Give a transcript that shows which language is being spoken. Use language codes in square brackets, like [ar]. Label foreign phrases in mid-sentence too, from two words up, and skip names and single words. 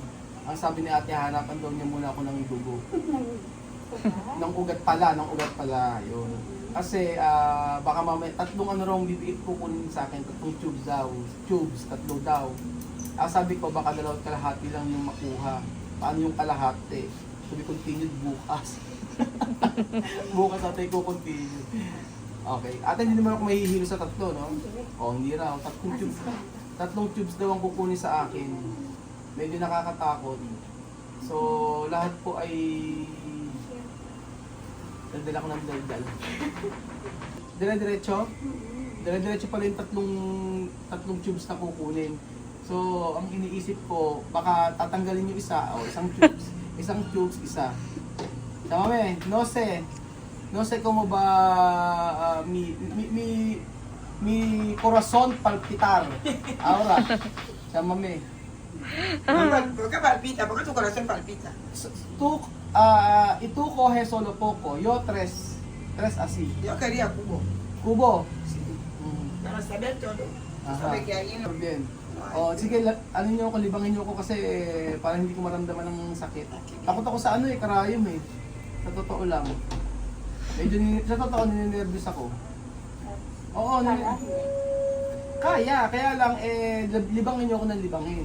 [tl] Ang sabi ni Ate, hanapan daw niya muna ako ng dugo. ng ugat pala, yun. Kasi baka mamaya, tatlong ano raw bibigit kukunin sa akin, tatlong tatlo daw. Sabi ko, baka dalawat kalahati lang yung makuha. Paano yung kalahati? [en] To be continued bukas. [tl] Bukas natin ko continue. Okay. Ate, hindi naman ako mahihilo sa tatlo, no? Hindi raw. Tatlong tubes daw ang kukunin sa akin. Medyo nakakatakot. So, lahat po ay nagdala ko ng daldal. Dire-diretso? Dire-diretso pala yung tatlong tubes na kukunin. So, ang iniisip ko, baka tatanggalin yung isa o isang tubes. Isang tubes, isa. [es] Chamame, no sé cómo va mi corazón palpitar. Ahora, chamame. ¿Por qué palpita? ¿Por qué tu corazón palpita? Tú, y tú coges solo poco, yo tres así. Yo quería cubo. Kubo. Para saber todo. Ajá. Sabe que ahí no. Bien. [tl] Sige, ano nyo ako, libangin nyo ako kasi parang hindi ko maramdaman ng sakit. Takot ako sa karayom eh. Sa totoo lang. Sa totoo, nininervous ako. Oo, kaya lang libangin nyo ako ng libangin.